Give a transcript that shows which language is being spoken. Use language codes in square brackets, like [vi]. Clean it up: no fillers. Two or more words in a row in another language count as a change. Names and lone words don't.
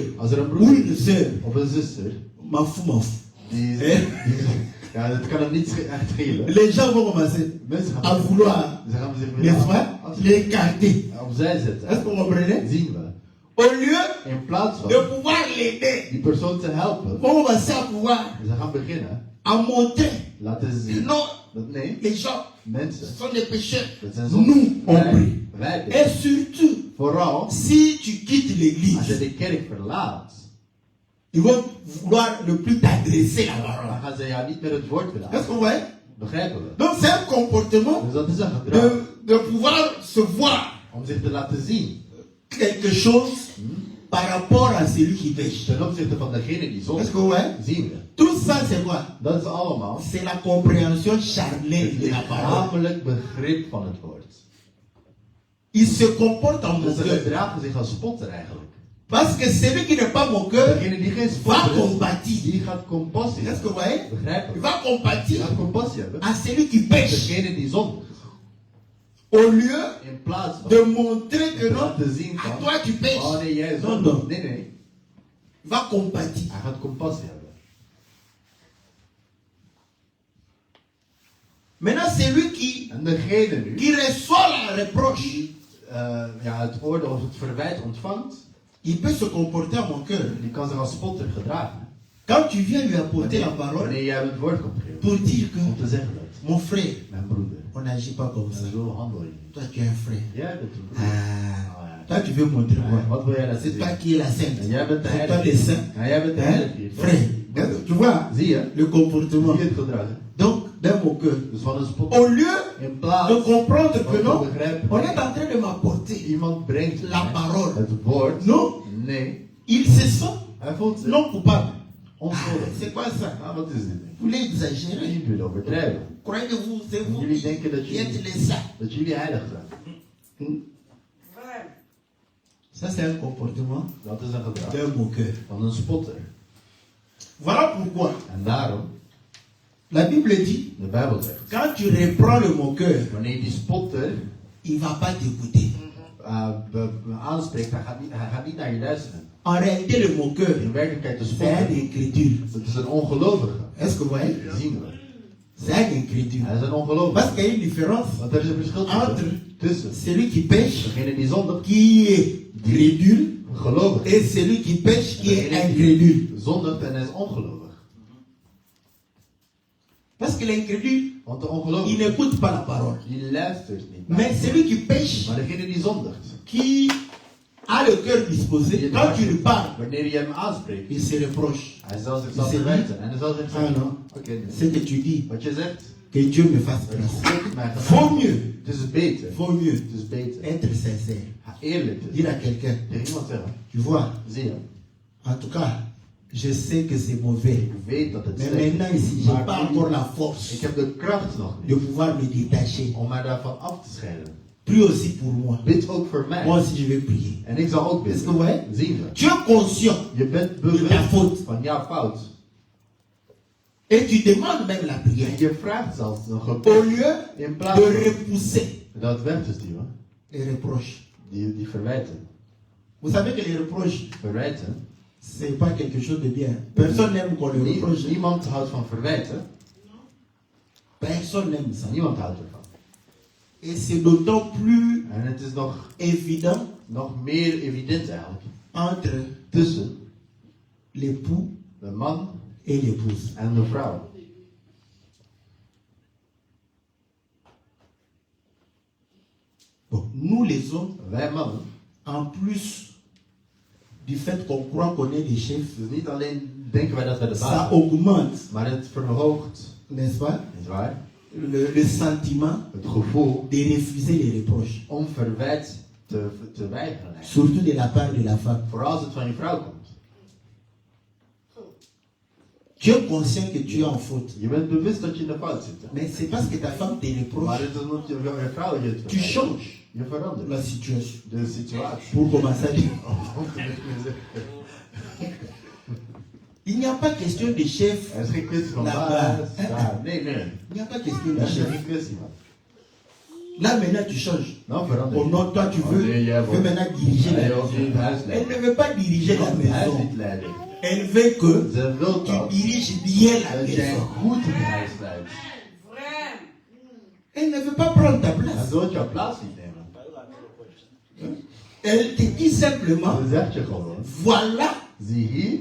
[nl] Als er een [fr] ou [nl] broer [fr] une [nl] is, [fr] sœur, [nl] of een zuster, [fr] m'en fous. [nl] die, Eh? ja, dat kan hem niet echt schelen. [fr] Les gens vont commencer [nl] Mensen gaan, [fr] à vouloir, [nl] ze gaan zich [fr] n'est-ce pas, [nl] willen [fr] l'écarter. [nl] opzij [fr] Est-ce [nl] zetten. [fr] que vous comprenez? [nl] Zien we. [fr] Au lieu [nl] In plaats van [fr] de pouvoir l'aider, [nl] die persoon te helpen, [fr] on va commencer à pouvoir [nl] ze gaan beginnen [fr] à montrer [nl] laten [fr] que [nl] zien [fr] non, [nl] dat nee, [fr] les gens [nl] mensen, [fr] sont des pécheurs. [nl] dat zijn [fr] Nous, on prie. [nl] wij [fr] Et [nl] bidden. [fr] surtout, [nl] Vooral [fr] si tu quittes [nl] als je [fr] l'église, [nl] de kerk verlaat, [fr] ils vont vouloir ne plus t'adresser la [nl] dan [fr] parole. [nl] gaan ze jou niet meer het woord willen. [fr] Est-ce que vous voyez? [nl] Begrijpen we? [fr] Donc c'est un comportement [nl] Dus dat is een gedrag [fr] de pouvoir se voir [nl] om zich te laten zien [fr] quelque chose par rapport à celui qui pêche. [nl] ten opzichte van degene die [fr] Est-ce [nl] zondigt. [fr] que vous voyez? [nl] Zien we. [fr] Tout ça c'est quoi? [nl] Dat is allemaal [fr] C'est la compréhension charnelle [nl] het [fr] de la parole. [nl] lichamelijk begrip van het woord. [fr] Il se comporte en [nl] Dus ze [fr] moqueur. [nl] gedragen zich als spotter eigenlijk. [fr] Parce que celui qui n'est pas moqueur [nl] Degene die geen [fr] va [nl] spotter is, [fr] compatir. [nl] die gaat compassie [fr] Est-ce que [nl] hebben. [fr] vous voyez? [nl] Begrijpen [fr] Il [nl] we? [fr] va [nl] Die [fr] compatir [nl] gaat compassie hebben. [fr] à celui qui pêche. [nl] Degene die zondigt. [fr] Au lieu [nl] In plaats van [fr] de montrer que [nl] te [fr] non, [nl] laten zien [fr] à [nl] van, [fr] toi tu pêches. [nl] oh nee, jij [fr] Non, [nl] zondigt. [fr] non. [nl] Nee, nee. [fr] Il va compatir. [nl] Hij gaat compassie hebben. [fr] Maintenant, c'est lui [nl] En degene nu, [fr] qui reçoit la reproche. [nl] die ja, het oordeel of het verwijt ontvangt, [fr] Il peut se comporter en moqueur. [nl] die kan zich als spotter gedragen. [fr] Quand tu viens lui apporter la parole [nl] Wanneer jij hem het woord komt geven. [fr] pour dire que [nl] Om te zeggen dat, [fr] mon frère, [nl] mijn broeder, [fr] on n'agit pas comme ça. [nl] en zo handel je niet. [fr] Toi, tu es un frère. [nl] Jij bent een broeder. [fr] Ah, toi, tu veux montrer quoi? [nl] Wat wil jij laten [fr] C'est [nl] zien? [fr] toi qui es la sainte. [nl] En jij bent de [fr] C'est toi le [nl] heilige. [fr] saint. [nl] En jij bent de Hein? heilige hier. [fr] Frère, tu vois [nl] Zie je? [fr] le comportement. [nl] Zie je het gedrag? [fr] Donc, d'un moqueur. [nl] Dus van een spotter. [fr] Au lieu [nl] In plaats [fr] de comprendre que [nl] van [fr] non, [nl] te begrijpen, [fr] on est en train de m'apporter [nl] iemand brengt [fr] la [nl] mij [fr] parole. [nl] het woord. [fr] Non, [nl] Nee, [fr] il se sent [nl] hij voelt zich [fr] non coupable. Ah, [nl] onschuldig. [fr] c'est quoi ça? [nl] Ah, wat is dit? [fr] Vous voulez exagérer? [nl] Jullie willen overdrijven. [fr] Croyez que vous, c'est vous [nl] Jullie [fr] qui [nl] denken dat [fr] qui êtes [nl] jullie, [fr] les saints. [nl] dat jullie heilig zijn. [fr] Ça, c'est un comportement [nl] Dat is een gedrag [fr] d'un moqueur. [nl] van een spotter. [fr] Voilà pourquoi [nl] En daarom, [fr] la Bible dit, [nl] de Bijbel zegt, [fr] quand tu reprends le moqueur, [nl] wanneer die spotter [fr] il va pas t'écouter. [nl] aanspreekt, hij gaat niet naar je luisteren. [fr] En réalité, le moqueur, [nl] In werkelijkheid de [fr] c'est un [nl] spotter, [fr] incrédule. [nl] dat is een ongelovige. [fr] Est-ce que vous voyez? [nl] Zien we. [fr] C'est un incrédule. [nl] Hij is een ongelovige. [fr] Parce qu'il y a une différence [nl] Want er is een verschil tussen [fr] celui qui pêche, [nl] degene die zondigt, [fr] qui est crédule, [nl] gelovig is, [fr] et celui qui pêche, qui est [nl] degene [fr] incrédule. [nl] die zondigt en hij is ongelovig. [fr] Parce que l'incrédule, [nl] Want de [fr] il [nl] ongelovige, [fr] n'écoute pas la parole. [nl] die luistert niet. [fr] Mais celui qui pêche, [nl] Maar degene die zondigt, [fr] qui a le cœur disposé, quand tu lui parles, [nl] wanneer je hem aanspreekt, [fr] il se reproche. [nl] hij zal zichzelf Is het verwijten. En hij zal zich Ah zeggen, [fr] non, [nl] oké, nee. [fr] ce que tu dis, [nl] Wat je zegt, [fr] que Dieu me fasse [nl] dat [fr] grâce. [nl] God mij [fr] Vaut [nl] gedaan. [fr] mieux, [nl] Het is beter. [fr] vaut mieux [nl] Het is beter. [fr] être sincère. [nl] Eerlijk te [fr] Dire à [nl] zijn. [fr] quelqu'un, [nl] Tegen iemand zeggen, [fr] tu vois, [nl] zie je, [fr] en tout cas, je sais que c'est mauvais. [nl] ik weet dat het [fr] Mais [nl] slecht [fr] maintenant [nl] is. [fr] ici, je n'ai pas [nl] Maar [fr] encore la [nl] ik [fr] force [nl] heb de kracht nog [fr] de [nl] niet [fr] pouvoir me détacher. [nl] om mij daarvan af te scheiden. [fr] Prie aussi pour moi. [nl] Bid ook voor [fr] Moi [nl] mij. [fr] aussi, je vais prier. [nl] En ik zal ook [fr] Est-ce que [nl] bidden. [fr] vous voyez? [nl] Zien we. [fr] Tu es conscient [nl] Je bent [fr] de ta [nl] bewust [fr] faute [nl] van jouw fout. [fr] et tu demandes même la [nl] En [fr] prière. [nl] je vraagt zelfs een [fr] Au [nl] gebed. [fr] lieu [nl] In plaats [fr] de [nl] van [fr] repousser [nl] dat weg te sturen. [fr] les reproches. [nl] Die verwijten. [fr] Vous savez que les reproches, [nl] Verwijten. [fr] c'est pas quelque chose de bien. Personne n'aime qu'on le reproche. [nl] Niemand houdt van verwijten. [fr] Personne n'aime ça. [nl] Niemand houdt ervan. [fr] Et c'est d'autant plus [nl] En het is [fr] évident [nl] nog meer evident eigenlijk. [fr] entre [nl] Tussen [fr] l'époux [nl] de man [fr] et l'épouse. [nl] en de vrouw. [fr] Bon, nous les hommes, [nl] Wij mannen, [fr] en plus du fait qu'on croit qu'on est les chefs, [nl] dus niet alleen denken wij dat wij de baas [fr] ça [nl] zijn, [fr] augmente, [nl] maar het verhoogt, [fr] n'est-ce pas, [nl] nietwaar, [fr] le sentiment [nl] het gevoel [fr] de refuser les reproches, [nl] om verwijt te weigeren. eigenlijk. [fr] surtout de la part de la femme. [nl] Vooral als het van je vrouw komt. [fr] Tu es conscient que tu es en faute, [nl] Je bent bewust dat je in de fout zit. Hè? [fr] mais c'est parce que ta femme te [nl] Maar [fr] reproche, [nl] het is omdat je vrouw je het [fr] tu [nl] verwijt. [fr] changes [nl] Je verandert [fr] la situation. [nl] de situatie. [fr] Pour commencer à dire, [nl] Om te beginnen. [fr] il n'y a pas question de chef, [nl] Er is geen kwestie van [fr] Là-bas. [nl] baas, daar. Nee. [fr] il n'y a pas question de [nl] Er is [fr] chef. [nl] geen kwestie van. [fr] Là maintenant tu changes. [nl] Nou verander [fr] Au [nl] je. [fr] nom, toi tu Oh, veux, [nl] nee, jij [fr] veux [nl] wordt- [fr] maintenant diriger [nl] Nee, [fr] la [nl] je wilt nu [fr] maison. [nl] het huis [fr] Elle [nl] leiden. [fr] ne veut pas diriger [nl] Je [fr] la [nl] wilt het huis [fr] maison. [nl] niet leiden. [fr] Elle veut que [nl] Ze wil [fr] tu [nl] dat, [fr] diriges bien la [nl] dat jij [fr] maison. [nl] goed het huis leidt. [fr] Elle ne veut pas prendre ta [nl] Hij [fr] place. [nl] wil jouw plaats niet nemen. [fr] Elle te dit simplement, [nl] Dan zeg je gewoon, [fr] voilà [nl] zie hier